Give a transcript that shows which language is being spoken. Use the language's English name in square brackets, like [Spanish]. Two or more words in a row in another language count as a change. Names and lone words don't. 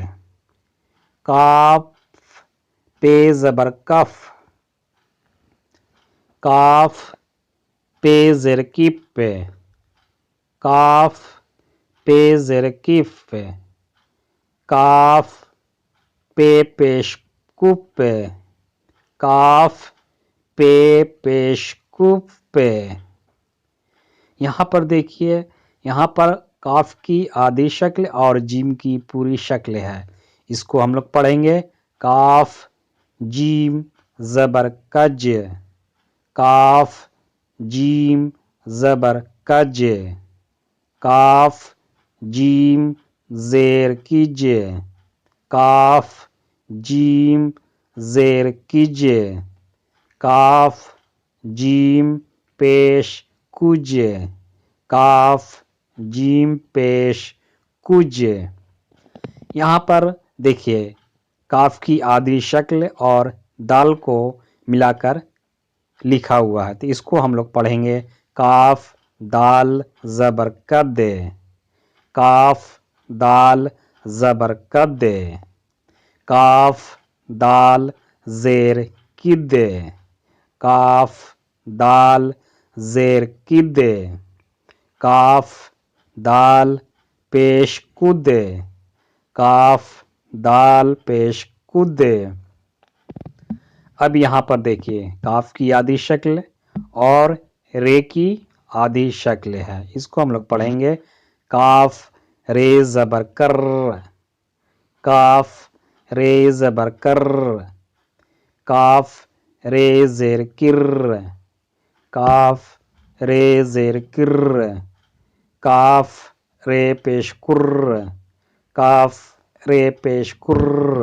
[Urdu] کاف پے زبر کف، کاف پے زیر کپ، کاف پے زیر کف، کاف پے پیش کپ، کاف پے پیش کپ۔ یہاں پر دیکھیے، یہاں پر کاف کی آدھی شکل اور جیم کی پوری شکل ہے۔ اس کو ہم لوگ پڑھیں گے کاف جیم زبر کج، کاف جیم زبر کج، کاف جیم زیر کج، کاف جیم زیر کج، کاف جیم پیش کج، کاف جیم پیش کج۔ یہاں پر دیکھیے کاف کی آدھی شکل اور دال کو ملا کر لکھا ہوا ہے، تو اس کو ہم لوگ پڑھیں گے کاف دال زبر کد، کاف دال زبر کد، کاف دال زیر کد، کاف دال زیر کد، کاف دال پیش کد، کاف دال پیش کد۔ اب یہاں پر دیکھیے کاف کی آدھی شکل اور رے کی آدھی شکل ہے، اس کو ہم لوگ پڑھیں گے کاف رے زبر کر، کاف رے زبر کر، کاف رے زیر کر، کاف رے زیر کر، کاف رے پیش کر، کاف رے پیش کر۔